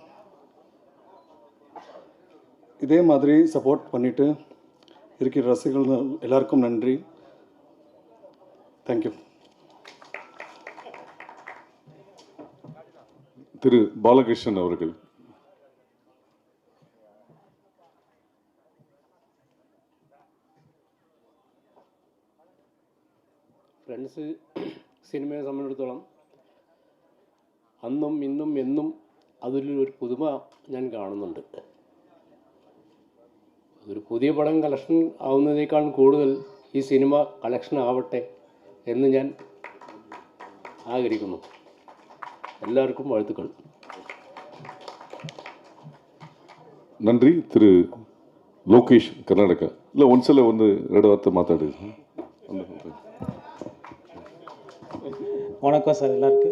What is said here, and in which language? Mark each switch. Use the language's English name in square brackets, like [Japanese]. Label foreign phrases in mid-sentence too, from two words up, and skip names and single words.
[Tamil] இதே மாதிரி சப்போர்ட் பண்ணிவிட்டு இருக்கிற ரசிகர்கள் எல்லாருக்கும் நன்றி. தேங்க்யூ. திரு பாலகிருஷ்ணன் அவர்கள். [Malayalam] ഫ്രണ്ട്സ് സിനിമയെ സംബന്ധിച്ചിടത്തോളം അന്നും ഇന്നും എന്നും അതിലൊരു പുതുമ ഞാൻ കാണുന്നുണ്ട്. ഒരു പുതിയ പടം കളക്ഷൻ ആവുന്നതിനേക്കാൾ കൂടുതൽ ഈ സിനിമ കളക്ഷൻ ആവട്ടെ എന്ന് ഞാൻ ആഗ്രഹിക്കുന്നു. [Tamil] எல்லாருக்கும் வாழ்த்துக்கள். நன்றி. திரு லோகேஷ், கர்நாடகா. இல்லை ஒன்சில் ரெண்டு வார்த்தை மாத்தாடு. வணக்கம் சார் எல்லாருக்கும்.